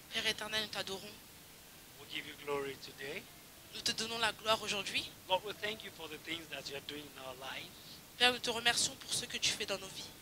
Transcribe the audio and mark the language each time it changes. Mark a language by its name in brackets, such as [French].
[French] Père éternel, nous t'adorons. [English] We give you glory today. [French] Nous te donnons la gloire aujourd'hui. [English] Lord, we thank you for the things that you are doing in our lives [French] Père, nous te remercions pour ce que tu fais dans nos vies.